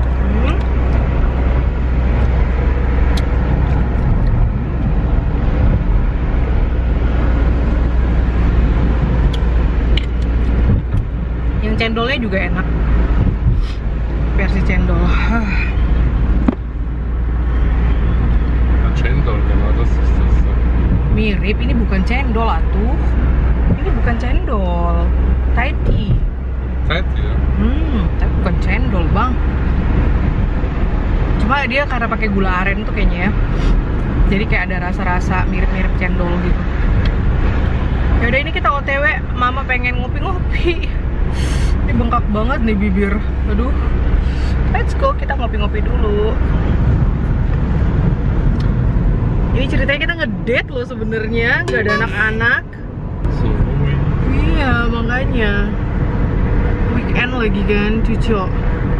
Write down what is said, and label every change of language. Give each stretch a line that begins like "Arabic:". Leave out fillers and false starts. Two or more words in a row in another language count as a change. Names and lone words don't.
Indonesian: Yang cendolnya juga enak. Versi cendol. Cendol,
German: genau, das ist das.
Indonesian: Mirip, ini bukan cendol atuh. Ini bukan cendol.
English: Thai tea. Thai tea ya?
Indonesian: Tapi bukan cendol, Bang. Cuma dia karena pakai gula aren tuh kayaknya ya. Jadi kayak ada rasa-rasa mirip-mirip cendol gitu. Yaudah, ini kita OTW, mama pengen ngopi-ngopi. Ini bengkak banget nih bibir. Aduh.
English: Let's go,
Indonesian: kita ngopi-ngopi dulu. Ini ceritanya kita ngedate loh sebenarnya, nggak ada anak-anak.
German: So ruhig.
Indonesian: Iya makanya weekend lagi kan, cucu.